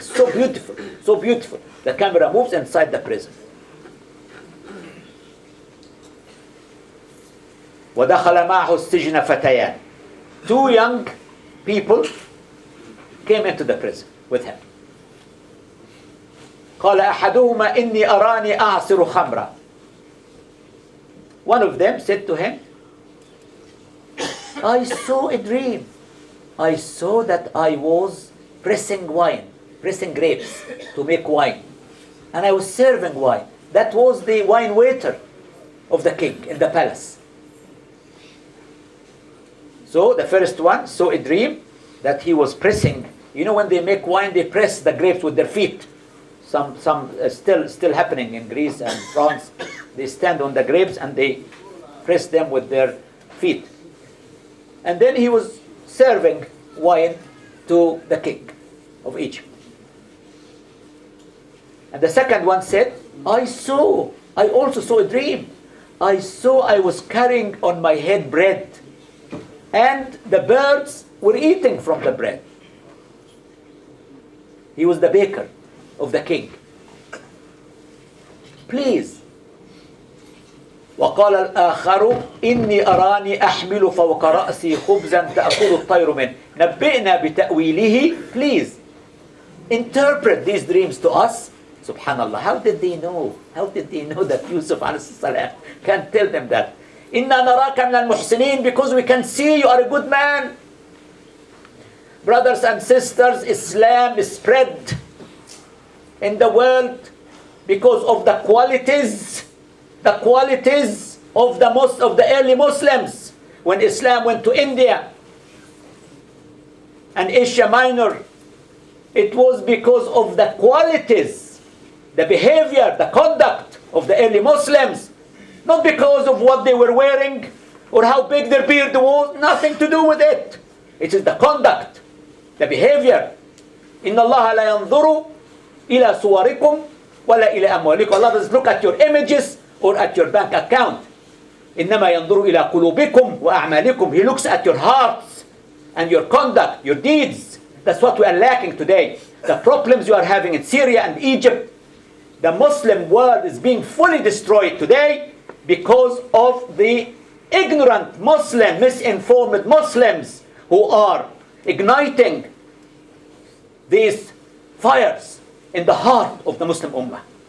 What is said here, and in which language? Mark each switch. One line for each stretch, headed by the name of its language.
English: So beautiful, so beautiful. The camera moves inside the prison.
Arabic: وَدَخَلَ مَعْهُ السِّجْنَ فَتَيَانِ.
English: 2 young people came into the prison with him.
Arabic: قال أحدهما إني أراني أعصر خمرا.
English: One of them said to him, I saw a dream. I saw that I was pressing grapes to make wine. And I was serving wine. That was the wine waiter of the king in the palace. So the first one saw a dream that he was pressing. You know when they make wine, they press the grapes with their feet. Some still happening in Greece and France. They stand on the grapes and they press them with their feet. And then he was serving wine to the king of Egypt. And the second one said, I also saw a dream. I saw I was carrying on my head bread, and the birds were eating from the bread. He was the baker of the king. Please.
Arabic: وقال الآخر إني أراني أحمل فوق رأسي خبزا تأكل الطير منه نبئنا بتأويله.
English: Please interpret these dreams to us. Subhanallah, how did they know? How did they know that Yusuf alayhi can tell them that?
Arabic: إنا نراك من المحسنين,
English: because we can see you are a good man. Brothers and sisters, Islam is spread in the world because of the qualities of the early Muslims. When Islam went to India and Asia Minor, it was because of the qualities, the behavior, the conduct of the early Muslims, not because of what they were wearing or how big their beard was. Nothing to do with it. It is the conduct, the behavior.
Arabic: إن الله لا ينظر إلى صوركم ولا إلى أموالكم.
English: Allah doesn't look at your images or at your bank account.
Arabic: إنما ينظر إلى قلوبكم وأعمالكم.
English: He looks at your hearts and your conduct, your deeds. That's what we are lacking today. The problems you are having in Syria and Egypt, The Muslim world is being fully destroyed today because of the ignorant Muslim, misinformed Muslims who are igniting these fires in the heart of the Muslim Ummah.